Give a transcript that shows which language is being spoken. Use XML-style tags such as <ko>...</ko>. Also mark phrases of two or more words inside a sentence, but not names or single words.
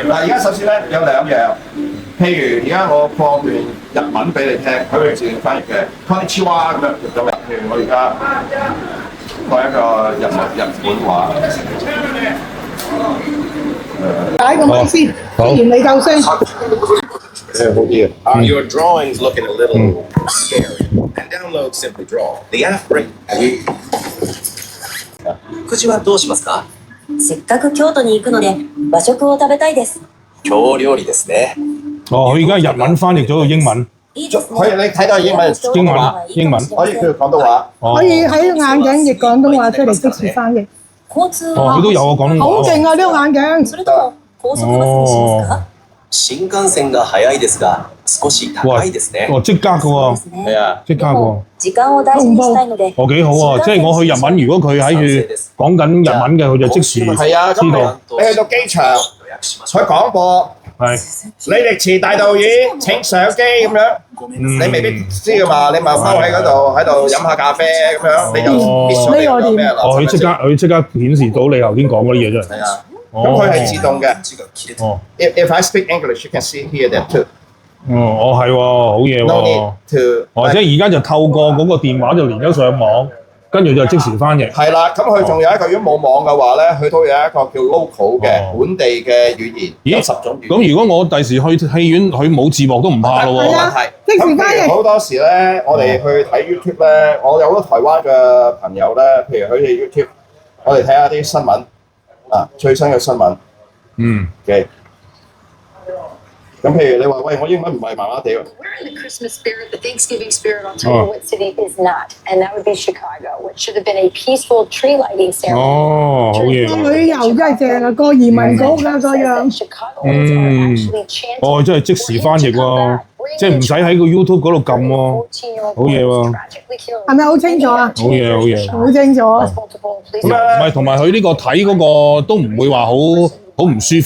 <yue>嗱，而家首先咧有兩樣，譬如而家我放段日文俾你聽，佢會自動翻譯嘅。Konnichiwa 咁樣，譬如我而家講一個日本話。解個咪先，既然你夠聲。好啲啊！</yue> <en>Your drawing's looking a little scary. And download Simply Draw. The app brings.</en> <ja>食事はどうしますか？せっかく京都に行くので和食を食べたいです。京料理ですね。</ja> <yue>佢而家日文翻譯咗到英文。</yue> <ja>いいですね。</ja> <yue>可以你睇到英文英文可以叫廣東話。可以喺眼鏡譯廣東話出嚟即時翻譯。</yue> <ja>交通は</ja> <yue>佢都有個廣東話。好勁啊！呢個眼鏡。</yue> <ja>それとも高速バスにしますか？新幹線が早いですが、少し高いですね。</ja> <yue>即刻嘅喎。係啊，即刻嘅喎。</yue> <ja>時間を大事にしたいので。</ja> <yue>幾好喎！即係我去日文，如果佢喺住講緊日文嘅，佢就即時係啊，知道。你去到機場，佢廣播李力持大導演請上機咁樣，你未必知㗎嘛？你咪踎喺嗰度喺度飲下咖啡咁樣，你就必須你講咩啦？佢即刻顯示到你頭先講嗰啲嘢出嚟。係啊。咁佢係自動嘅。</yue> <en>If I speak English, you can see here that too.</en> <yue>係喎，好嘢喎。</yue> <en>No need to.</en> <yue>即係而家就透過嗰個電話就連咗上網，跟住就即時翻譯。係啦，咁佢仲有一個，如果冇網嘅話咧，佢都有一個叫 local 嘅本地嘅語言，有10種語言。咁如果我第時去戲院，佢冇字幕都唔怕咯喎。係啊，即時翻譯。好多時咧，我哋去睇 YouTube 咧，我有好多台灣嘅朋友咧，譬如佢哋 YouTube， 我哋睇下啲新聞。最新嘅新聞， 嘅。咁譬如你話喂，我英文唔係麻麻地喎。</yue> <en>We're in the Christmas spirit, the Thanksgiving spirit. I'll tell you what city is not, and that would be Chicago, which should have been a peaceful tree lighting ceremony.</en> <yue>哦，好嘢。個旅遊真係正啊，個移民局啊個樣。哦，真係即時翻譯喎，即係唔使喺個 YouTube 嗰度撳喎，好嘢喎。係咪好清楚啊？好嘢，好嘢。好清楚。唔係，同埋佢呢個睇嗰個都唔會話好唔舒服。</yue>